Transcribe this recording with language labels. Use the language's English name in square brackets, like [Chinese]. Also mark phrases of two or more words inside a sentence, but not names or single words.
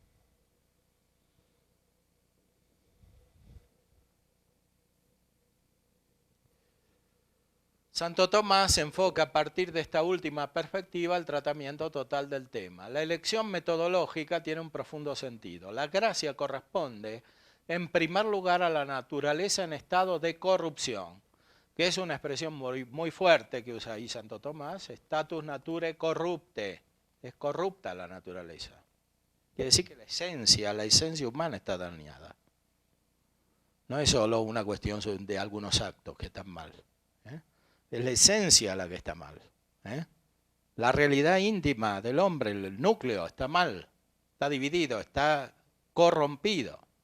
[Spanish] Santo Tomás enfoca a partir de esta última perspectiva el tratamiento total del tema. La elección metodológica tiene un profundo sentido. La gracia corresponde en primer lugar a la naturaleza en estado de corrupción, que es una expresión muy fuerte que usa ahí Santo Tomás, [Latin] status naturae corrupte, [Spanish] es corrupta la naturaleza. Quiere decir que la esencia humana está dañada. No es solo una cuestión de algunos actos que están mal. Es la esencia la que está mal. La realidad íntima del hombre, el núcleo, está mal, está dividido, está corrompido.